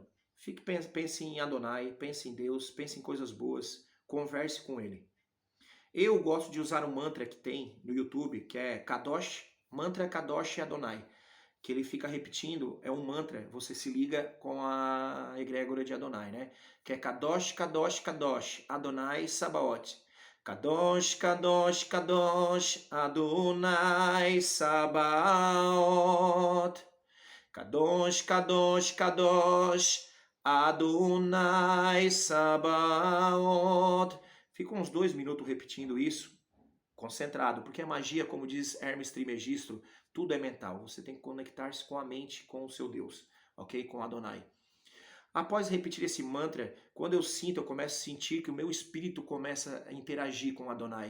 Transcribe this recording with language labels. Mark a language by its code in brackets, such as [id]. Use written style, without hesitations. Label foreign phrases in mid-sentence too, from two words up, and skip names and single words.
[pt] Pense em Adonai, pense em Deus, pense em coisas boas, converse com ele. Eu gosto de usar um mantra que tem no YouTube, que é Kadosh, Mantra Kadosh Adonai, que ele fica repetindo, é um mantra, você se liga com a egrégora de Adonai, né? Que é [he] קדוש קדוש קדוש אדוני צבאות. קדוש קדוש קדוש אדוני צבאות. קדוש קדוש קדוש אדוני צבאות. [pt] Fica uns 2 minutos repetindo isso, concentrado, porque a magia, como diz Hermes Trismegisto, tudo é mental. Você tem que conectar-se com a mente, com o seu Deus, ok? Com Adonai. Após repetir esse mantra, quando eu começo a sentir que o meu espírito começa a interagir com Adonai.